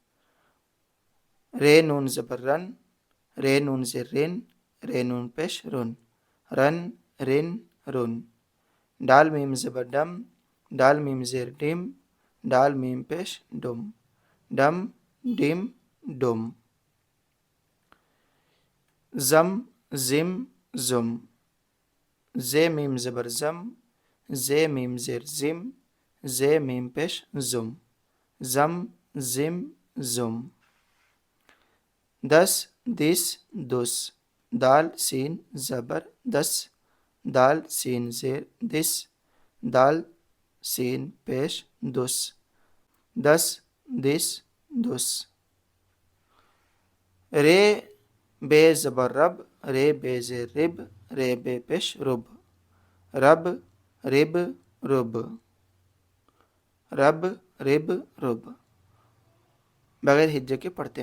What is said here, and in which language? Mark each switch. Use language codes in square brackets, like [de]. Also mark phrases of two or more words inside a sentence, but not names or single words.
[ur] رے نون زبر رن، رے نون زیر رن، رے نون پیش رن، رن رن رن۔ ڈال میم زبر ڈم، ڈال میم زیر ڈم، ڈال میم پیش ڈم، ڈم ڈم ڈم۔ زم زم زم، زے میم زبر زم، زے میم زیر زم، زے میم پیش زم، زم زم زم۔ دس دس دس، دال سین زبر دس، دال سین زیر دس، دال سین پیش دس، دس دس دس۔ رے بے زبر رب، رے بے زیر رب، رے بے پیش رب، رب رب رب، رب رب رب، بغیر ہجے کے پڑھتے ہیں۔